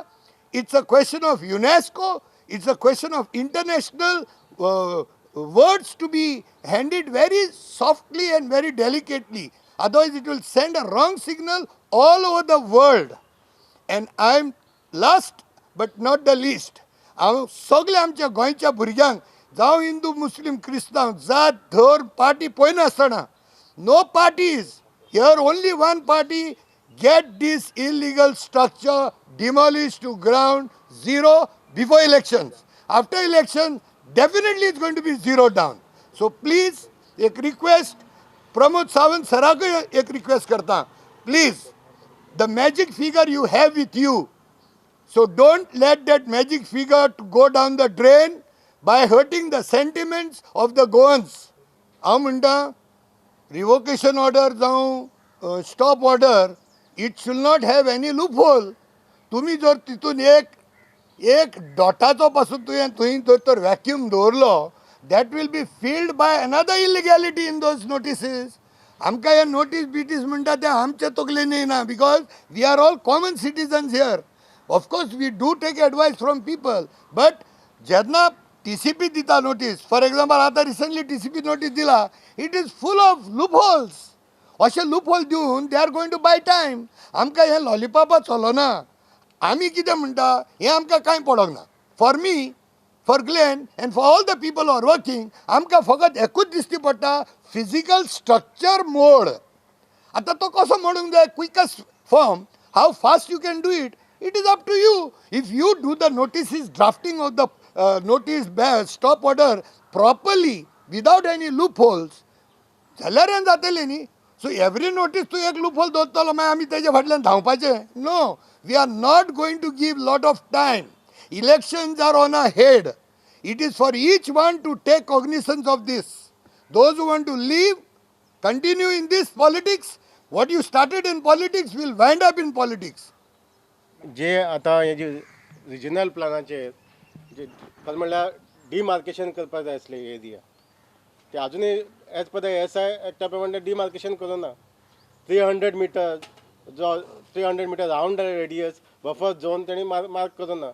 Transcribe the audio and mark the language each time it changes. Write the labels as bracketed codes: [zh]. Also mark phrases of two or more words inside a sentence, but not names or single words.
[en] It's a question of UNESCO. It's a question of international words to be handled very softly and very delicately. Otherwise, it will send a wrong signal all over the world. And I'm last but not the least. [kok] हांव सगळ्या आमच्या गोंयच्या भुरग्यांक जावं हिंदू मुस्लिम क्रिस्तांव जात धर्म पार्टी पळयनासतना [en] no parties. Here only one party. Get this illegal structure demolished to ground zero before elections. After election, definitely it's going to be zero down. So please, [kok] एक request, Pramod Sawant Sarako एक request करता. [en] Please, the magic figure you have with you. So don't let that magic figure to go down the drain by hurting the sentiments of the Goans. [kok] हांव म्हणटा, [en] revocation order जावं stop order, it should not have any loophole. [kok] तुम्ही जर तितून एक डॉटाचो पासून तुवें तर वॅक्यूम दवरलो, [en] that will be filled by another illegality in those notices. [kok] आमकां हे नोटीस बिटीस म्हणटा ते आमचे तकलेन येना, [en] because we are all common citizens here. Of course we do take advice from people, but [kok] जेन्ना TCP दिता [en] notice, for example आता recently TCP notice दिला, it is full of loopholes. [kok] अशें लूपहोल दिवन [en] they are going to buy time. [kok] आमकां हें लॉलिपॉपा चलना. आमी कितें म्हणटा हें आमकां कांय पडोंक ना. [en] for me, for Glen and for all the people are working, [kok] आमकां फकत एकूच दिसती पडटा, [en] physical structure [kok] मोड. आतां तो कसो मोडूंक जाय, [en] quickest form, how fast you can do it, it is up to you. if you do the notices drafting of the notice stop order properly without any loopholes, [kok] जाल्यार हें जातलें न्ही. [en] So every notice [kok] to एक loophole दोतलो मागीर आमी तेजे फाटल्यान धांवपाचें? [en] No, we are not going to give lot of time. Elections are on ahead. It is for each one to take cognizance of this. Those who want to leave, continue in this politics. What you started in politics will wind up in politics. [kok] जे आता हे जे रिजनल प्लानाचे जे म्हणल्यार डिमार्केशन करपाक जाय आसले एरिया, ते अजूनही [en] as per the SI [kok] त्या प्रमाणे डिमार्केशन करूं ना. 300 मीटर जो 300 मीटर [en] round radius buffer zone [kok] तेणी मार्क करूं ना.